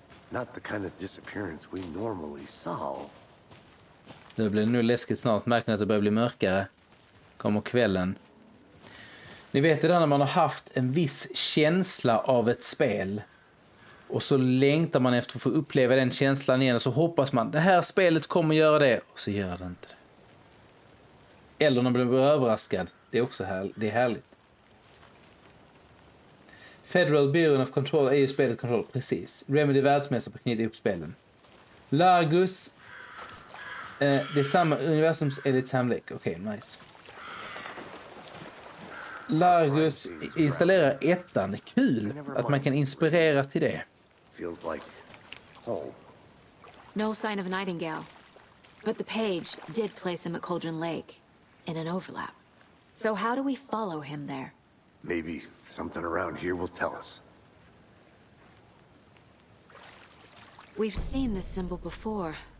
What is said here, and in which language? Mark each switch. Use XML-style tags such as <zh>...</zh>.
<en>Not the kind of disappearance we normally solve.</en> <sv>Nu blir det nog läskigt snart. Märker att det börjar bli mörkare. Kommer kvällen. Ni vet det där när man har haft en viss känsla av ett spel. Och så längtar man efter att få uppleva den känslan igen. Och så hoppas man, det här spelet kommer göra det. Och så gör det inte det. Eller när man blir överraskad. Det är också det är härligt. Federal Bureau of Control är ju spelet Control, precis. Remedy världsmästare på att knyta ihop spelen. Largus. Det är samma universum som Edith Samlek. Okej, nice. Largus installerar ettan. Kul att man kan inspirera till det.</sv> <en>Feels like home. No sign of Nightingale. But the page did place him at Cauldron Lake in an overlap. So how do we follow him there? Maybe something around here will tell us. We've seen this symbol before.</en>